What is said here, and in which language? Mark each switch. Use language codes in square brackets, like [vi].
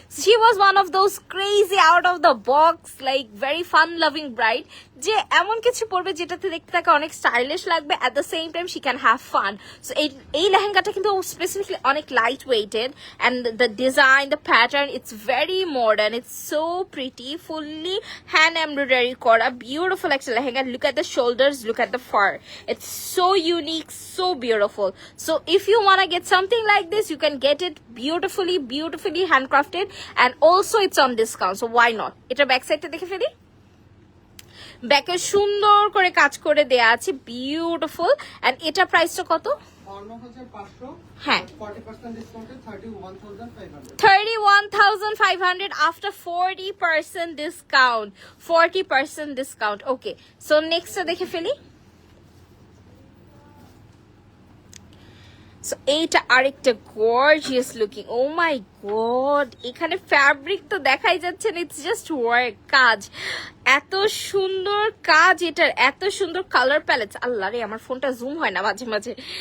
[en] she was one of those crazy out of the box, like very fun loving bride, [bn] যে এমন কিছু পরবে যেটাতে দেখতে তাকে অনেক স্টাইলিশ লাগবে, [en] At the same time she can have fun. So [bn] এই লেহেঙ্গাটা কিন্তু [en] Specifically অনেক light weighted, and the design, the pattern, it's very modern, it's so pretty, fully hand embroidery kora, beautiful একটা লেহেঙ্গা। Look at the shoulders, look at the fur, it's so unique, so beautiful. So if you want to get something like this, you can get it beautifully handcrafted, and also it's on discount, so why not? [bn] এটা back সাইডটা দেখে ফেলি, ব্যাকে সুন্দর করে কাজ করে দেয়া আছে, বিউটিফুল। এন্ড এটা প্রাইসটা কত? 59,500, হ্যাঁ, 40% ডিসকাউন্টে 31,500। [en] 31,500 after 40% discount, 40% discount. Okay, so next [bn] দেখে ফেলি। সো এইটা আরেকটা গর্জিয়াস লুকিং, [en] oh my god, [bn] এখানে ফ্যাব্রিক তো দেখাই যাচ্ছে না, [en] it's just work, [bn] কাজ এত সুন্দর, কাজ এটার এত সুন্দর, কালার প্যালেটস, আল্লাহ রে আমার ফোনটা জুম হয় না মাঝে মাঝে।